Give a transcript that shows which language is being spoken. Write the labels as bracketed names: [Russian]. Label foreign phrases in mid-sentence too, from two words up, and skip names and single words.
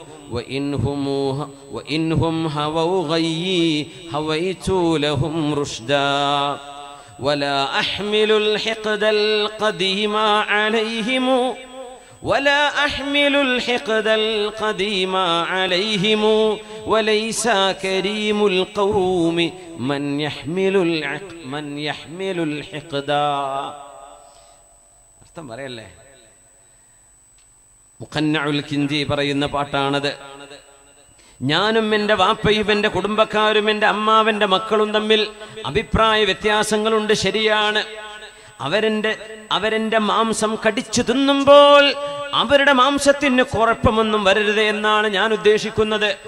[Arabic] وإنهم هووا غيي هويت لهم رشدا ولا أحمل الحقد القديم عليهم ولا أحمل الحقد القديم عليهم وليس كريم القوم من يحمل الحقدا. [Malayalam] അർത്ഥം പറയല്ലേ? മുഖന്നഉൽ കിഞ്ചി പറയുന്ന പാട്ടാണത്. ഞാനും എൻ്റെ വാപ്പയും എൻ്റെ കുടുംബക്കാരും എൻ്റെ അമ്മാവൻ്റെ മക്കളും തമ്മിൽ അഭിപ്രായ വ്യത്യാസങ്ങളുണ്ട്, ശരിയാണ്. അവരെന്റെ മാംസം കടിച്ചു തിന്നുമ്പോൾ അവരുടെ മാംസത്തിന് കുഴപ്പമൊന്നും വരരുത് എന്നാണ് ഞാൻ ഉദ്ദേശിക്കുന്നത്.